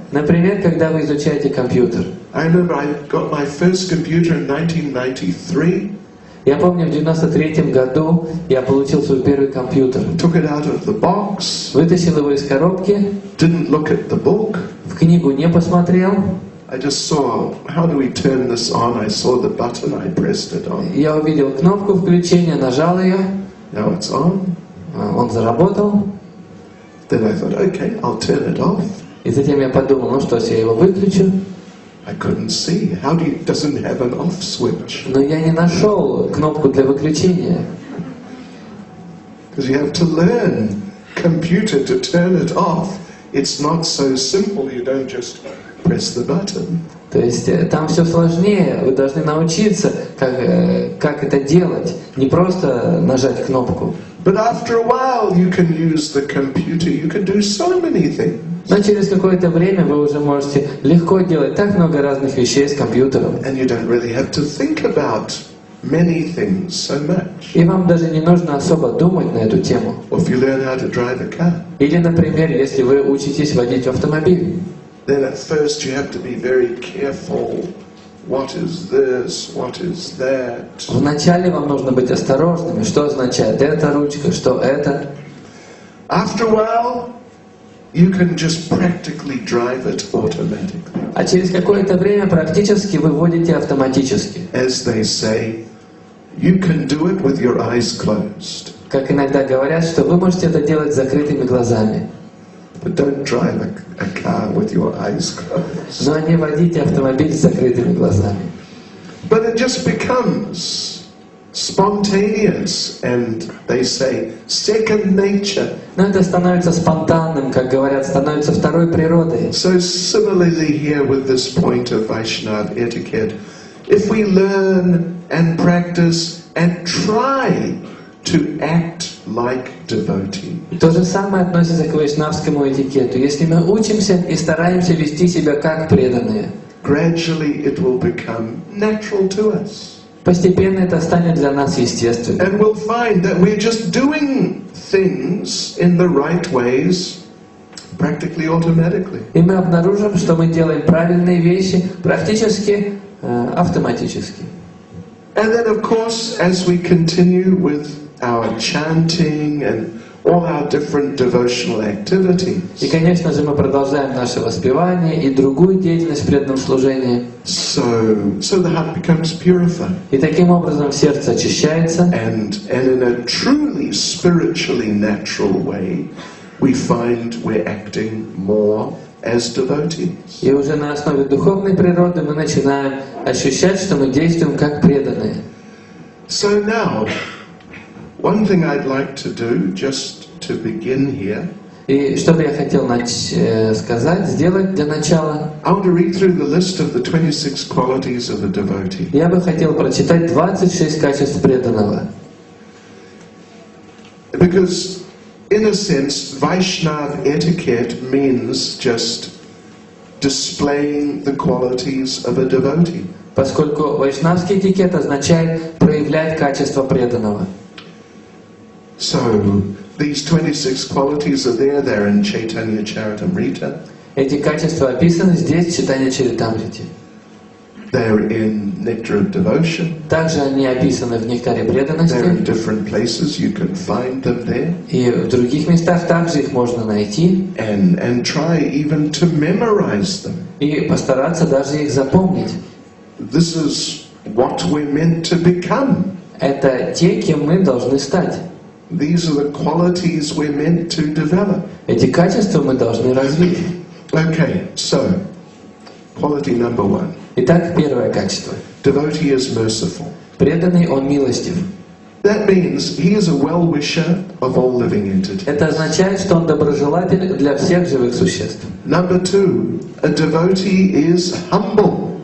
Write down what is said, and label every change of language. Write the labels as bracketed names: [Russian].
[Russian] Например, когда вы изучаете компьютер. [English] I remember I got my first computer in 1993. [Russian] Я помню, в 93-м году я получил свой первый компьютер. [English] Took it out of the box. [Russian] Вытащил его из коробки. [English] Didn't look at the book. [Russian] В книгу не посмотрел. [English] I just saw, how do we turn this on? I saw the button, I pressed it on. [Russian] Я увидел кнопку включения, нажал ее. [English] Now it's on. [Russian] Он заработал. [English] Then I thought, okay, I'll turn it off. [Russian] И затем я подумал, ну что ж, я его выключу. [English] I couldn't see. Doesn't have an off switch? [Russian] Но я не нашел кнопку для выключения. [English] Because you have to learn computer to turn it off. It's not so simple. You don't just press the button. [Russian] То есть там все сложнее. Вы должны научиться, как это делать. Не просто нажать кнопку. [English] But after a while you can use the computer, you can do so many things. [Russian] Но через какое-то время вы уже можете легко делать так много разных вещей с компьютером. [English] And you don't really have to think about many things so much. [Russian] И вам даже не нужно особо думать на эту тему. [English] Or if you learn how to drive a car. [Russian] Или, например, если вы учитесь водить автомобиль. [English] Then at first you have to be very careful. What is this? What is that? [Russian] Вначале вам нужно быть осторожными. Что означает эта ручка, что это? [English] After a while, you can just practically drive it automatically. [Russian] А через какое-то время практически вы водите автоматически. [English] As they say, you can do it with your eyes closed. [Russian] Как иногда говорят, что вы можете это делать с закрытыми глазами. [English] But don't drive a car with your eyes closed. [Russian] Но не водите автомобиль с закрытыми глазами. [English] But it just becomes spontaneous, and they say second nature. [Russian] Но это становится спонтанным, как говорят, становится второй природой. [English] So similarly here with this point of Vaishnava etiquette, if we learn and practice and try to act like devotee. [Russian] То же самое относится к вайшнавскому этикету. Если мы учимся и стараемся вести себя как преданные, [English] gradually it will become natural to us. [Russian] Постепенно это станет для нас естественным. [English] And we'll find that we're just doing things in the right ways, practically automatically. [Russian] И мы обнаружим, что мы делаем правильные вещи практически автоматически. [English] And then of course, as we continue with our chanting and all our different devotional activities. [Russian] И, конечно же, мы продолжаем наше воспевание и другую деятельность в преданном служении. [English] So the heart becomes purified. [Russian] И таким образом сердце очищается. [English] And in a truly spiritually natural way, we find we're acting more as devotees. [Russian] И уже на основе духовной природы мы начинаем ощущать, что мы действуем как преданные. [English] So now, one thing I'd like to do, just to begin here, [Russian] И что бы я хотел сказать, сделать для начала, [English] I want to read through the list of the 26 qualities of a devotee. [Russian] я бы хотел прочитать 26 качеств преданного. [English] Because, in a sense, Vaishnava etiquette means just displaying the qualities of a devotee. [Russian] Поскольку вайшнавский этикет означает проявлять качество преданного. [English] So, these 26 qualities are there, they're in Chaitanya Charitamrita. [Russian] Эти качества описаны здесь, в Чайтанья Чаритамрите. [English] They're in Nectar of Devotion. [Russian] Также они описаны в Нектаре [English] They're in [Russian] преданности. [English] different places, you can find them there. [Russian] И в других местах также их можно найти. [English] And try even to memorize them. [Russian] И постараться даже их запомнить. [English] This is what we're meant to become. [Russian] Это те, кем мы должны стать. [English] These are the qualities we're meant to develop. [Russian] Эти качества мы должны развить. [English] Okay, so, quality number one. [Russian] Итак, первое качество. [English] Devotee is merciful. [Russian] Преданный, он милостив. [English] That means he is a well-wisher of all living entities. [Russian] Это означает, что он доброжелатель для всех живых существ. [English] Number two, a devotee is humble.